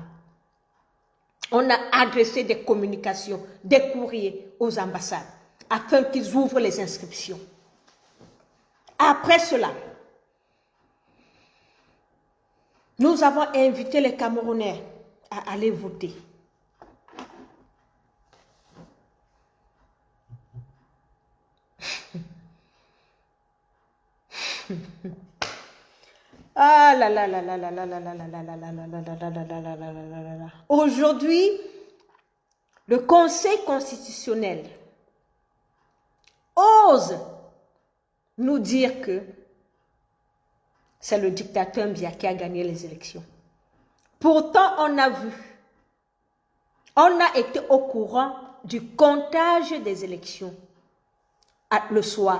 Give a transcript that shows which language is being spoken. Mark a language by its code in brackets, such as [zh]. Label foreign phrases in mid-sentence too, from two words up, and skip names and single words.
[fr] On a adressé des communications, des courriers aux ambassades afin qu'ils ouvrent les inscriptions. Après cela, nous avons invité les Camerounais à aller voter. Ah là là là là là là là là là là là là là là là là là. Aujourd'hui, le Conseil constitutionnel ose nous dire que c'est le dictateur Mbia qui a gagné les élections. Pourtant, on a vu, on a été au courant du comptage des élections le soir.